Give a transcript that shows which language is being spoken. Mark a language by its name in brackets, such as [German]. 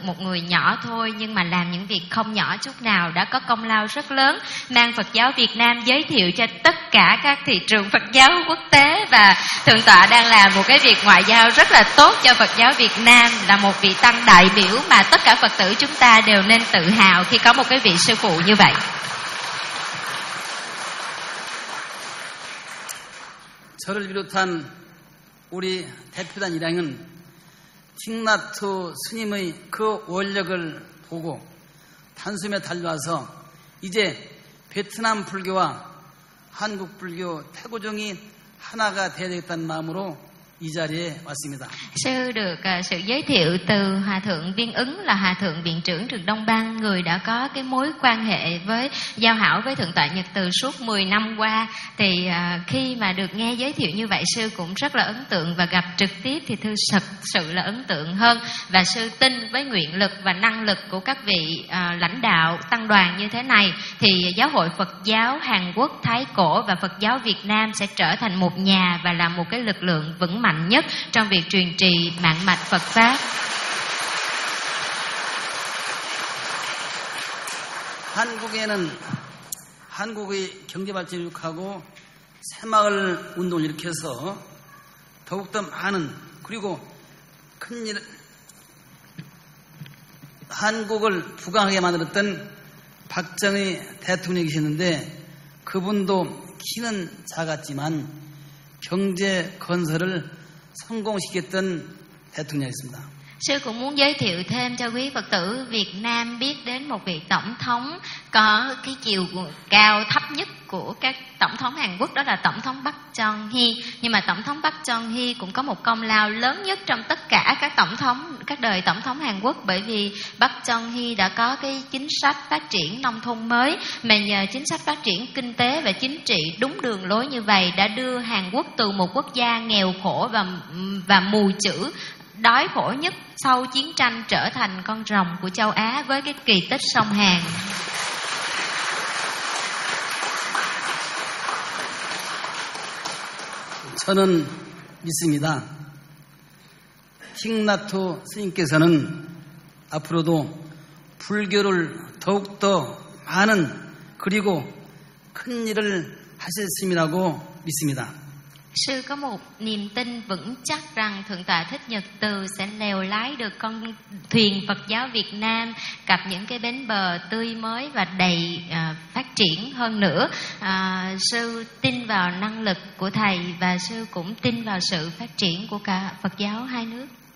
[Vietnamese] Một người nhỏ thôi nhưng mà làm những việc không nhỏ chút nào, đã có công lao rất lớn, mang Phật giáo Việt Nam giới thiệu cho tất cả các thị trường Phật giáo quốc tế. Và thượng tọa đang làm một cái việc ngoại giao rất là tốt cho Phật giáo Việt Nam, là một vị tăng đại biểu mà tất cả Phật tử chúng ta đều nên tự hào khi có một cái vị sư phụ như vậy. [Korean] 저를 비롯한 우리 대표단 일행은 틱나투 스님의 그 원력을 보고 단숨에 달려와서 이제 베트남 불교와 한국 불교 태고종이 하나가 되어야 되겠다는 마음으로 이 자리에 왔습니다. [Vietnamese] Sư được sự giới thiệu từ Hòa Thượng Viên Ứng, là Hòa Thượng Viện trưởng Trường Đông Bang, người đã có cái mối quan hệ với giao hảo với Thượng tọa Nhật Từ suốt 10 năm qua. Thì khi mà được nghe giới thiệu như vậy, sư cũng rất là ấn tượng, và gặp trực tiếp thì thật sự là ấn tượng hơn. Và sư tin với nguyện lực và năng lực của các vị lãnh đạo tăng đoàn như thế này, thì Giáo hội Phật giáo Hàn Quốc Thái Cổ và Phật giáo Việt Nam sẽ trở thành một nhà và là một cái lực lượng vững mạnh nhất trong việc truyền trì mạng mạch Phật pháp. [Korean] 한국에는 한국의 경제 발전을 유혹하고 새마을 운동을 일으켜서 더욱더 많은 그리고 큰 일 한국을 부강하게 만들었던 박정희 대통령이셨는데 그분도 키는 작았지만 경제 건설을 성공시켰던 대통령이었습니다. [Vietnamese] Sư cũng muốn giới thiệu thêm cho quý Phật tử Việt Nam biết đến một vị tổng thống có cái chiều cao thấp nhất của các tổng thống Hàn Quốc, đó là tổng thống Park Chung-hee. Nhưng mà tổng thống Park Chung-hee cũng có một công lao lớn nhất trong tất cả các tổng thống, các đời tổng thống Hàn Quốc, bởi vì Park Chung-hee đã có cái chính sách phát triển nông thôn mới, mà nhờ chính sách phát triển kinh tế và chính trị đúng đường lối như vậy đã đưa Hàn Quốc từ một quốc gia nghèo khổ và mù chữ, đói khổ nhất sau chiến tranh, trở thành con rồng của châu Á với cái kỳ tích sông Hàn. [Korean] 저는 믿습니다. 틱나투 스님께서는 앞으로도 불교를 더욱더 많은 그리고 큰 일을 하실 스님이라고 믿습니다. [Vietnamese] Sư có một niềm tin vững chắc rằng Thượng tọa Thích Nhật Từ sẽ lèo lái được con thuyền Phật giáo Việt Nam gặp những cái bến bờ tươi mới và đầy phát triển hơn nữa. Sư tin vào năng lực của Thầy và sư cũng tin vào sự phát triển của cả Phật giáo hai nước.